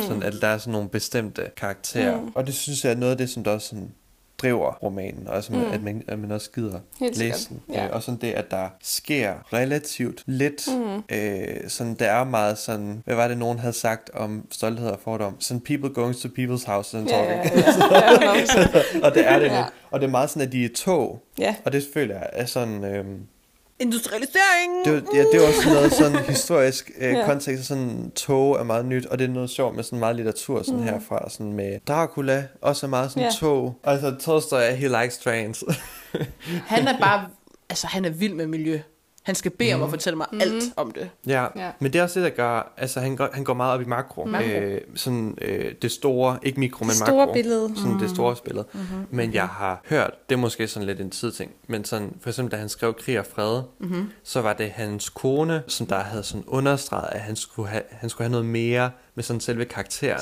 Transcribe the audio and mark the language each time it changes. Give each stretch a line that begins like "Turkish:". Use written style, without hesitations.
Danish: Sådan, at der er sådan nogle bestemte karakterer. Mm. Og det synes jeg er noget af det, som der også sådan driver romanen. Og som, at man også gider læse den. Ja. Og sådan det, at der sker relativt lidt. Sådan, der er meget sådan, hvad var det, nogen havde sagt om stolthed og fordom? Sådan,
English: people going to people's houses and talking. Yeah.
Danish: Og det er det nu. Og det er meget sådan, at de er tog.
English: Yeah.
Danish: Og det føler jeg er sådan industrialisering! Det er også noget sådan historisk kontekst, sådan tog er meget nyt, og det er noget sjovt med sådan meget litteratur sådan herfra, sådan med Dracula, også er meget sådan tog. Altså,
English: Tolstoy, he likes trains.
Danish: Han er bare, altså han er vild med miljø. Han skal bede om at fortælle mig alt om det. Ja. Men det er også det, der gør, altså han går meget op i makro. Mm. Det store, ikke mikro, men makro. Det store billede. Sådan det store billede. Mm-hmm. Men jeg har hørt, det er måske sådan lidt en tidting, men sådan, for eksempel da han skrev Krig og Fred, så var det hans kone, som der havde sådan understreget, at han skulle have noget mere med sådan selve karaktererne.